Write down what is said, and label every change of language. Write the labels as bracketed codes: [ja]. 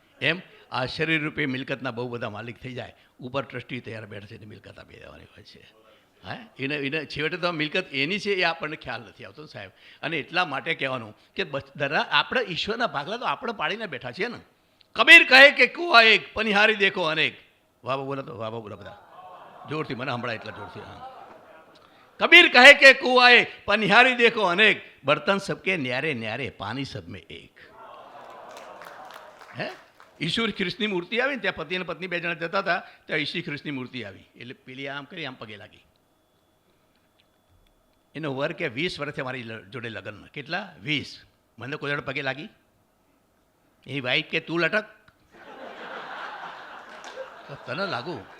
[gu] એમ આ શરીર રૂપે મિલકતના બહુ બધા માલિક થઈ જાય, ઉપર ટ્રસ્ટી તૈયાર બેઠે છે, મિલકત આપી દેવાની હોય છે. હા, એને છેવટે તો મિલકત એની છે એ આપણને ખ્યાલ નથી આવતો સાહેબ. અને એટલા માટે કહેવાનું કે આપણે ઈશ્વરના ભાગલા તો આપણે પાડીને બેઠા છીએ ને. કબીર કહે કે કુવા એક, પનિહારી દેખો અનેક. વાહ બોલા તો વાહ બોલા બધા જોરથી, મને હમણાં એટલા જોરથી. [hi] હા, कबीर कहे के कुआं एक, पनिहारी देखो अनेक, बर्तन सबके न्यारे न्यारे, पानी सब में एक. [gu] હે, ઈસુ ખ્રિસ્તની મૂર્તિ આવી ને ત્યાં પતિ અને પત્ની 2 જણા જતા હતા, ત્યાં ઈસુ ખ્રિસ્તની મૂર્તિ આવી. એટલે પેલી આમ કરી આમ પગે લાગી. એનો વર કે 20 વર્ષથી મારી જોડે લગ્ન. કેટલા? 20. મને કોઈ જોડે પગે લાગી? એ વાઈફ કે તું લટક, તને લાગુ.